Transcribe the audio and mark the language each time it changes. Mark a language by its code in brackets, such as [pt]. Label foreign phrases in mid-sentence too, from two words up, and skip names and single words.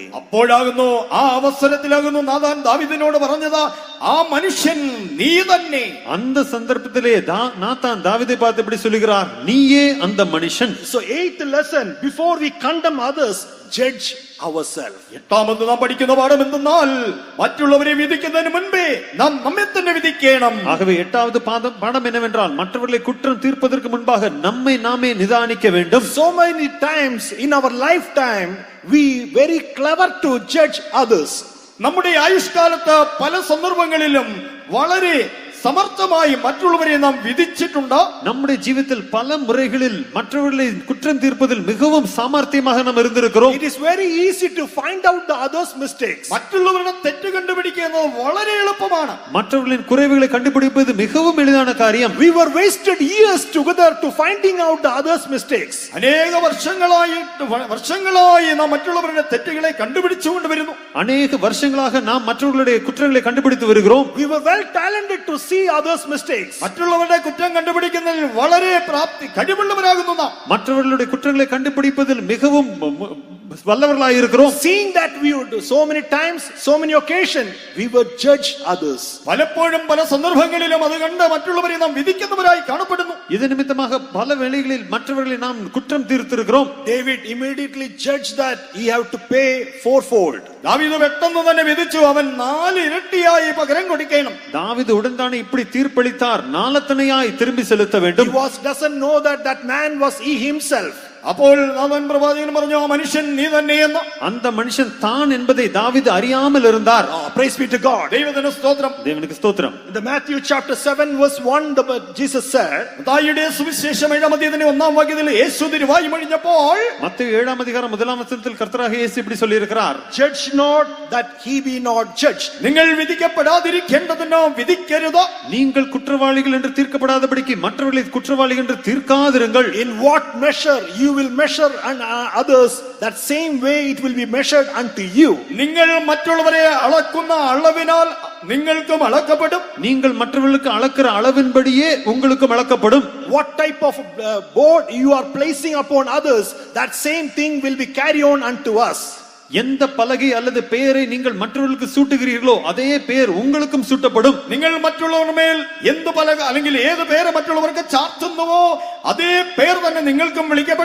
[ml] അപ്പോഴാകുന്നു ആ അവസരത്തിലാകുന്നു നാഥാൻ ദാവീദിനോട് പറഞ്ഞത്, ആ മനുഷ്യൻ നീ തന്നെ. [ta] அந்த சந்தர்ப்பத்திலே நாத்தான் தாவீதை பார்த்து இப்படி சொல்லுகிறார், நீயே அந்த மனுஷன். [en] So 8th lesson, before we condemn others, judge ourselves. [ml] 8ാമത് നാം പഠിക്കുന്ന പാഠം എന്തെന്നാൽ, മറ്റുള്ളവരെ വിധിക്കുന്നതിന് മുൻപേ നാം നമ്മെ തന്നെ വിധിക്കണം. [ta] ஆகவே 8வது பாடம் என்னவென்றால், மற்றவர்களை குற்றம் தீர்ப்பதற்கு முன்பாக நம்மை நாமே நிதானிக்க வேண்டும். [en] So many times in our lifetime we very clever to judge others. [ml] നമ്മുടെ ആയുഷ്കാലത്ത് പല സന്ദർഭങ്ങളിലും വളരെ സമർത്ഥമായി മറ്റുള്ളവരെ നാം വിധിച്ചിട്ടുണ്ട്. [ta] நம்முடைய ஜீவிதத்தில் பல முறைகளில் மற்றவர்களை குற்றம் தீர்ப்பதில் மிகவும் சாமர்த்தியமாக நாம் இருந்திருக்கிறோம். [en] It is very easy to find out the others' mistakes. [ml] മറ്റുള്ളവരുടെ തെറ്റ് കണ്ടുപിടിക്കുന്നത് വളരെ എളുപ്പമാണ്. [ta] மற்றவர்களின் குறைவுகளை கண்டுபிடிப்பது மிகவும் எளிதான காரியம். [en] We were wasted years together to finding out the others' mistakes. [ml] അനേക വർഷങ്ങളായി നാം മറ്റുള്ളവരുടെ തെറ്റുകളെ കണ്ടുപിടിച്ചുകൊണ്ട് വരുന്നു. [ta] அநேக வருஷங்களாக நாம் மற்றவர்களுடைய குற்றங்களை கண்டுபிடித்து வருகிறோம். [en] We were well talented to see others' mistakes. [ml] മറ്റുള്ളവരുടെ കുറ്റം കണ്ടുപിടിക്കുന്നതിൽ വളരെ കഴിവുള്ളവരാകുന്നു നാം. [ta] மற்றவர்களுடைய குற்றங்களை கண்டுபிடிப்பதில் மிகவும் வல்லவர்களாய் இருக்கிறோம். [en] Seeing that we would so many times, so many occasions, we would judge others. [ml] പലപ്പോഴും പല സന്ദർഭങ്ങളിലും അത് കണ്ട് മറ്റുള്ളവരെ നാം വിധിക്കുന്നവരായി കാണപ്പെടുന്നു. [ta] இது நிமித்தமாக பல வேளைகளில் மற்றவர்களை நாம் குற்றம் தீர்த்திருக்கிறோம். [en] David immediately judged that he have to pay fourfold. [ml] ദാവീദ് പെട്ടെന്ന് തന്നെ വിധിച്ചു, അവൻ 4 ഇരട്ടിയായി പകരം കൊടുക്കണം. [ta] தாவீது உடன்தானே இப்படி தீர்ப்பளித்தார், 4 தனியாய் திரும்பி செலுத்த வேண்டும். [en] He doesn't know that man was he himself. [ml] അപ്പോൾ നാഥാൻ പ്രവാചകൻ പറഞ്ഞു, ആ മനുഷ്യൻ നീ തന്നെയെന്ന്. [ta] அந்த மனுஷன் தான் என்பதை தாவீது அறியாமல் இருந்தார். [en] Praise be to God. [ml] ദൈവത്തിന് സ്തോത്രം. [ta] தேவனுக்கு ஸ்தோத்திரம். [en] In the Matthew chapter 7 verse 1, Jesus said, [ml] മത്തായിയുടെ സുവിശേഷം 7-ാം അധ്യായത്തിന്റെ 1-ാം വാക്യത്തിൽ യേശു തിരുവായി മൊഴിഞ്ഞപ്പോൾ, [ta] மத்தேயு 7ஆம் அதிகாரம் 1ஆம் வசனத்தில் கர்த்தராகிய இயேசு இப்படி சொல்லி இருக்கிறார், [en] judge not that he be not judged. [ml] നിങ്ങൾ വിധിക്കപ്പെടാതിരിക്കേണ്ടതിനോ വിധിക്കരുത്. [ta] நீங்கள் குற்றவாளிகள் என்று தீர்க்கப்படாதபடிக்கு மற்றவர்களை குற்றவாளிகள் என்று தீர்க்காதிருங்கள். [en] In what measure you will measure and others, that same way it will be measured unto you. [ml] നിങ്ങൾ മറ്റുള്ളവരെ അളക്കുന്ന അളവിനാൽ നിങ്ങൾക്കും അളക്കപ്പെടും. [ta] நீங்கள் மற்றவர்களுக்கு அளக்கிற அளவின்படியே உங்களுக்கும் அளக்கப்படும். [en] What type of board you are placing upon others, that same thing will be carried on unto us. [ta] எந்த பலகை அல்லது பெயரை நீங்கள் மற்றவர்களுக்கு சூட்டுகிறீர்களோ அதே பெயர் உங்களுக்கும் சூட்டப்படும். [ml] നിങ്ങൾ മറ്റുള്ളവരുടെ മേൽ എന്ത് പലക അല്ലെങ്കിൽ ഏത് പേര് മറ്റുള്ളവർക്ക് ചാർത്തുന്നുവോ അതേ പേര് തന്നെ നിങ്ങൾക്കും വിളിക്കപ്പെടും.